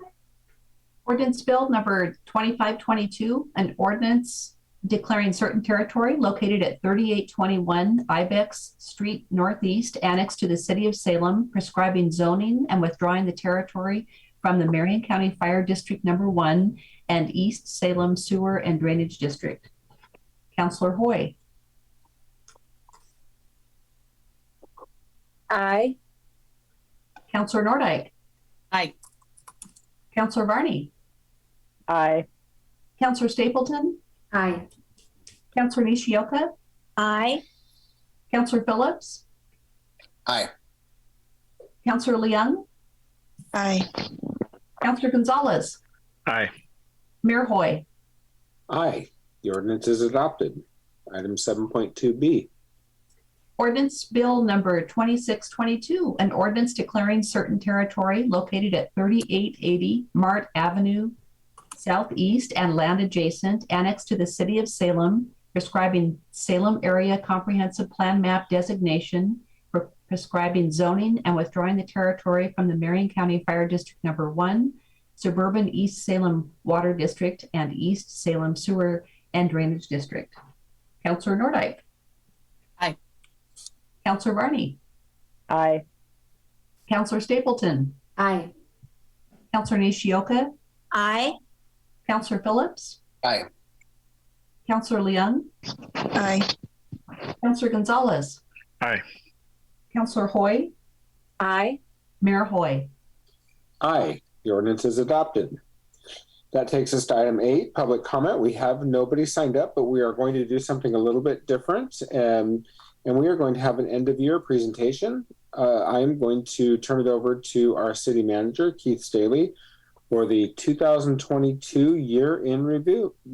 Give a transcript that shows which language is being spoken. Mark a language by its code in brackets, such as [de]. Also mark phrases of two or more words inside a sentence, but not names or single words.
[en] Ordinance bill number 2522, an ordinance declaring certain territory located at 3821 Ibex Street Northeast, annexed to the city of Salem, prescribing zoning and withdrawing the territory from the Marion County Fire District Number 1 and East Salem Sewer and Drainage District. Councilor Hoy. Aye. Councilor Nordyke. Aye. Councilor Varney. Aye. Councilor Stapleton. Aye. Councilor Nishioka. Aye. Councilor Phillips. Aye. Councilor Leung. Aye. Councilor Gonzalez. Aye. Mayor Hoy. Aye. The ordinance is adopted. Item 7.2B. Ordinance bill number 2622, an ordinance declaring certain territory located at 3880 Mahrt Avenue Southeast and land adjacent, annexed to the city of Salem, prescribing Salem Area Comprehensive Plan Map designation, for prescribing zoning and withdrawing the territory from the Marion County Fire District Number 1, Suburban East Salem Water District, and East Salem Sewer and Drainage District. Councilor Nordyke. Aye. Councilor Varney. Aye. Councilor Stapleton. Aye. Councilor Nishioka. Aye. Councilor Phillips. Aye. Councilor Leung. Aye. Councilor Gonzalez. Aye. Councilor Hoy. Aye. Mayor Hoy. Aye. The ordinance is adopted. That takes us to item 8, public comment. We have nobody signed up, but we are going to do something a little bit different. And we are going to have an end of year presentation. I am going to turn it over to our city manager, Keith Staley, for the 2022 year in review.